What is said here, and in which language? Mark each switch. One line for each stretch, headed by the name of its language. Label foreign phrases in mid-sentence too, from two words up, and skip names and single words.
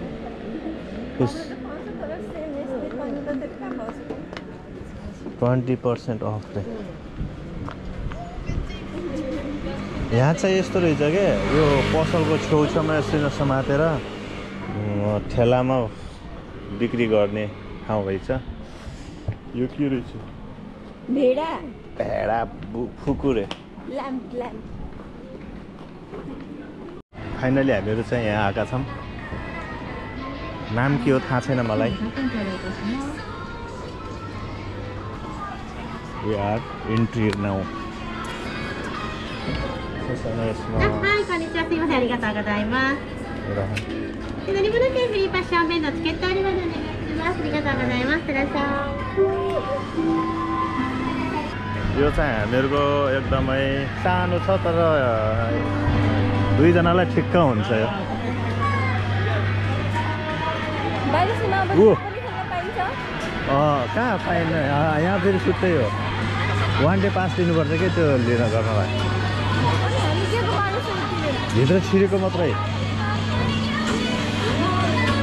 Nepali: 20% अफ रे यहाँ चाहिँ यस्तो रहेछ क्या यो पसलको छेउछाउमा यसरी समातेर ठेलामा बिक्री गर्ने ठाउँ रहेछ यो के रहेछ भेडा फुकुरे फाइनली हामीहरू चाहिँ यहाँ आएका छौँ नाम के हो थाहा छैन मलाई
English: We are entry now.
Japanese: はい、こんにちは。すみません、ありがとうございます。乗り物券フリーパス正面のチケットありますのでお願いします。ありがとうございます。いってらっしゃい。
Nepali: यो चाहिँ हामीहरूको एकदमै सानो छ तर दुईजनालाई ठिक्क हुन्छ यो कहाँ पाइन यहाँ फेरि छुट्टै हो 1
English: day pass
Nepali: दिनुपर्छ कि त्यो लिन गर्नलाई भित्र छिरेको मात्रै